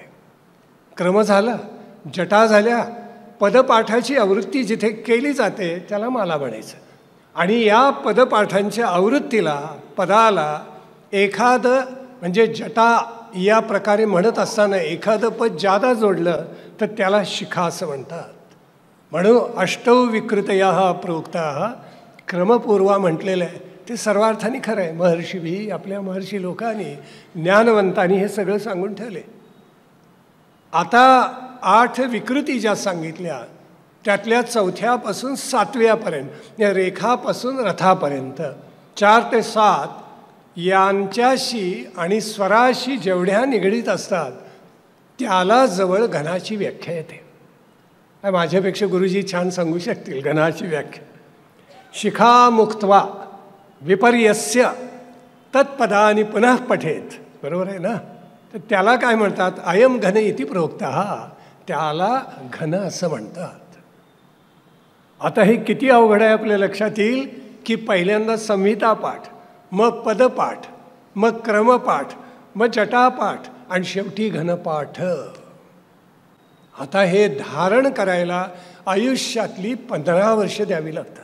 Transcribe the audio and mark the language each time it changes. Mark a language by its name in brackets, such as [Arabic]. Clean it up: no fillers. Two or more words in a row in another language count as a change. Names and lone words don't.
[Marathi] क्रम झाला, जटा झाल्या, पदपाठाची आवृत्ती जिथे केली जाते त्याला माला म्हणायचं. आणि या पदपाठांच्या आवृत्तीला, पदाला एखादं म्हणजे जटा या प्रकारे म्हणत असताना एखादं पद जादा जोडलं तर त्याला शिखा असं म्हणतात. म्हणून [Sanskrit] अष्टौ विकृतया प्रोक्ता क्रमपूर्वा [Marathi] म्हटलेलं आहे. ते सर्वार्थाने खरं आहे. महर्षी आपल्या महर्षी लोकांनी, ज्ञानवंतांनी हे सगळं सांगून ठेवले. आता 8 विकृती ज्या सांगितल्या त्यातल्या 4थ्यापासून 7व्यापर्यंत, या रेखापासून रथापर्यंत 4 ते 7 यांच्याशी आणि स्वराशी जेवढ्या निगडीत असतात त्याला जवळ घनाची व्याख्या येते. माझ्यापेक्षा गुरुजी छान सांगू शकतील घनाची व्याख्या. [Sanskrit] शिखा मुक्त्वा विपर्यस्य तत्पदानी पुनः पठेत. [Marathi] बरोबर आहे ना? तर त्याला काय म्हणतात? [Sanskrit] अयम घन इति प्रोक्तः. [Marathi] त्याला घन असं म्हणतात. आता हे किती अवघड आहे आपल्या लक्षात येईल की पहिल्यांदा संहिता पाठ, मग पदपाठ, मग क्रमपाठ, मग जटापाठ आणि शेवटी घनपाठ. आता हे धारण करायला आयुष्यातली 15 वर्ष द्यावी लागतात.